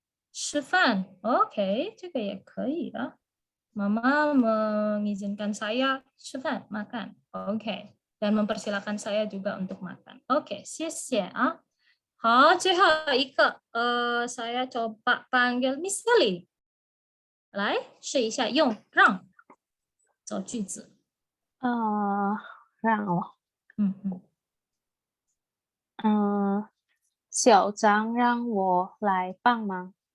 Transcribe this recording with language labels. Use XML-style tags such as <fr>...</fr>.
<zh>吃饭 ，OK， 这个也可以啊。</zh> <id>妈妈 mengizinkan saya 吃饭 makan, OK， dan mempersilakan saya juga untuk makan, OK，</id> <zh>谢谢啊。好，最后一个，</zh> <id>saya coba panggil Miss Kelly，</id> <zh>来试一下用让造句子。让我，小张让我来帮忙。</zh>